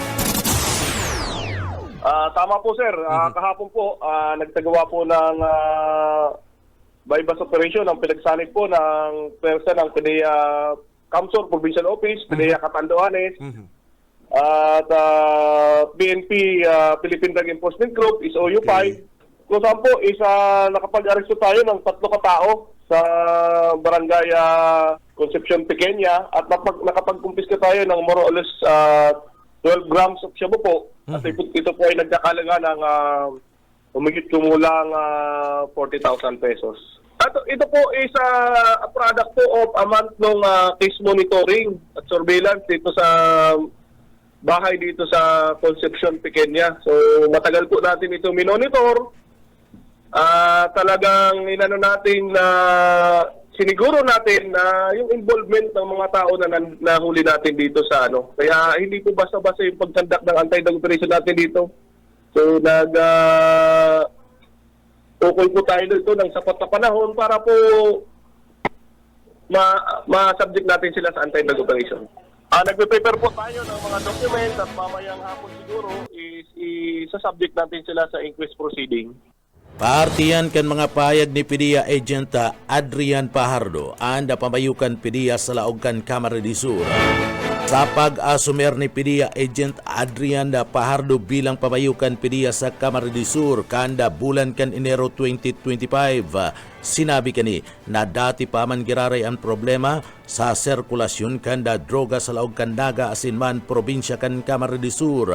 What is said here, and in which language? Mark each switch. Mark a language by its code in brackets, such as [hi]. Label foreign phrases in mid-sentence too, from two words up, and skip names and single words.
[tl] Tama po sir, kahapon po nagtagawa po ng [en] bypass operation [tl] ng pinagsanib po ng person ng PDEA Camsor Provincial Office, PDEA Catanduanes, at PNP Philippine Drug Enforcement Group is OU5. Kung saan po is nakapag-aresto tayo ng 3 katao sa barangay Concepcion Pequeña at nakapag-kumpiska tayo ng [en] more or less 12 grams of shabu [tl] po. At ito po ay nagkakalaga ng humigit kumulang 40,000 pesos. At ito po [en] is a product [tl] po [en] of a month [tl] ng case monitoring at surveillance dito sa bahay dito sa Concepcion Pequeña. So matagal po natin ito minonitor. Talagang inano natin na siniguro natin na yung involvement ng mga tao na nahuli natin dito sa ano. Kaya hindi po basta-basta yung pagkandak ng [en] anti-drug operation [tl] natin dito. So tukoy po tayo dito ng sapat na panahon para po ma-subject natin sila sa [en] anti-drug operation. [tl] Nagpe-prepare po tayo ng mga documents at mamayang hapon siguro is isa-subject natin sila sa [en] inquest proceeding. [bik] Partiyan kan mga payag ni PDEA Agent Adrian Pajardo anda pamayukan PDEA sa laog kan Kamara de Sur. Sa pag-asumer ni PDEA Agent Adrian Pajardo bilang pamayukan PDEA sa Kamara de Sur kanda bulan kan Enero 2025, sinabi kani na dati pa man giraray ang problema sa sirkulasyon kanda droga sa laog kan Naga asinman probinsya kan Kamara de Sur.